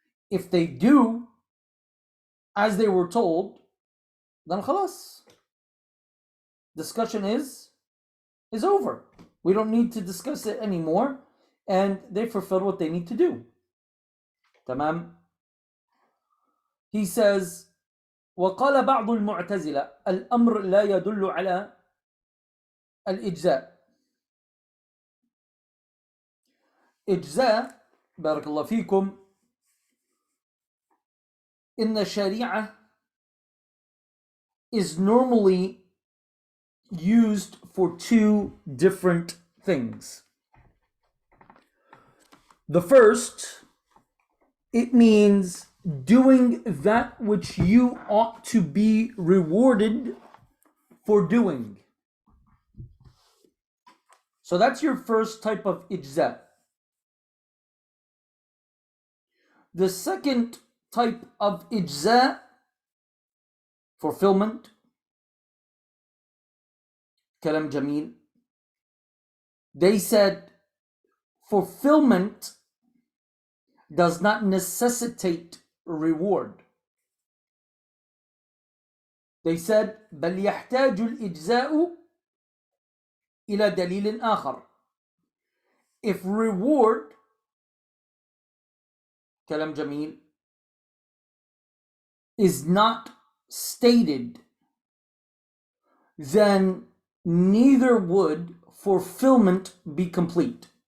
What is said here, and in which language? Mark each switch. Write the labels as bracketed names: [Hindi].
[English] If they do as they were told, then خلاص. Discussion is over. We don't need to discuss it anymore, and they fulfilled what they need to do. Tamam. He says, [Arabic] وقال بعض المعتزلة الأمر لا يدل على الإجزاء. [English] إجزاء [Arabic] بارك الله فيكم [English] in the Sharia is normally used for two different things. The first, it means doing that which you ought to be rewarded for doing. So that's your first type of ijza. The second type of ijza, fulfillment, [Arabic] kalam jameel, [English] they said fulfillment does not necessitate reward. They said [Arabic] بل يحتاج الإجزاء إلى دليل آخر. [English] If reward, [Arabic] kalam jameel, [English] is not stated, then neither would fulfillment be complete.